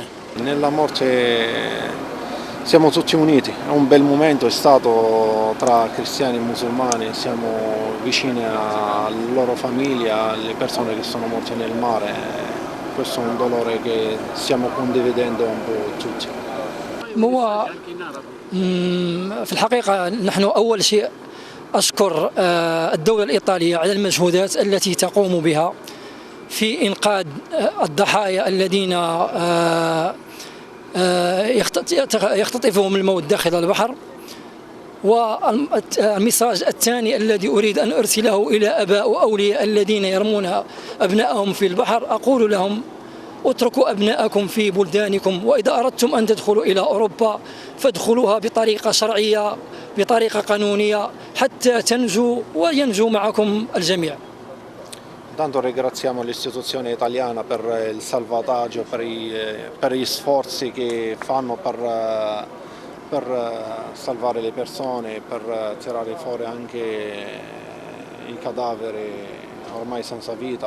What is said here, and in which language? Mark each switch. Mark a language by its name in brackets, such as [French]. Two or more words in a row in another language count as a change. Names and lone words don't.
[Italian] Nella morte siamo tutti uniti, è un bel momento, è stato tra cristiani e musulmani, siamo vicini alle loro famiglie, alle persone che sono morte nel mare. Questo è un dolore che stiamo condividendo un po' tutti. [Arabic] في الحقيقة نحن أول شيء أشكر الدولة الإيطالية على المجهودات التي تقوم بها في إنقاذ الضحايا الذين يختطفهم الموت داخل البحر. والمساج الثاني الذي أريد أن أرسله إلى آباء وأولياء الذين يرمون أبنائهم في البحر، أقول لهم: اتركوا أبناءكم في بلدانكم، وإذا أردتم أن تدخلوا إلى أوروبا فادخلوها بطريقة شرعية، بطريقة قانونية، حتى تنجوا وينجو معكم الجميع. [Italian] Intanto ringraziamo l'istituzione italiana per il salvataggio, per gli sforzi che fanno per salvare le persone, per tirare fuori anche i cadaveri ormai senza vita.